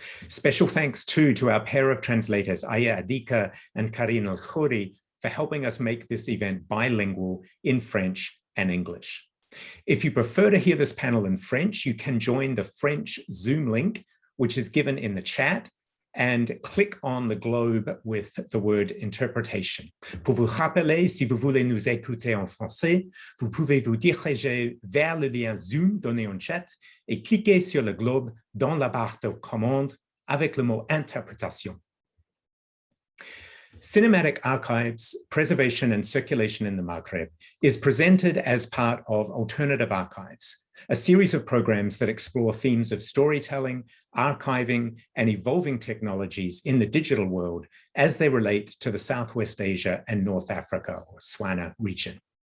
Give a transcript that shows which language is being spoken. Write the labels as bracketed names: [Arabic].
[English] Special thanks too to our pair of translators, Aya Adika and Karine El-Khouri, for helping us make this event bilingual in French and English. If you prefer to hear this panel in French, you can join the French Zoom link, which is given in the chat, and click on the globe with the word interpretation. [French] Pour vous rappeler, si vous voulez nous écouter en français, vous pouvez vous diriger vers le lien Zoom donné en chat et cliquer sur le globe dans la barre de commande avec le mot interprétation. [English] Cinematic Archives, Preservation and Circulation in the Maghreb is presented as part of Alternative Archives, a series of programs that explore themes of storytelling, archiving, and evolving technologies in the digital world as they relate to the Southwest Asia and North Africa, or SWANA region.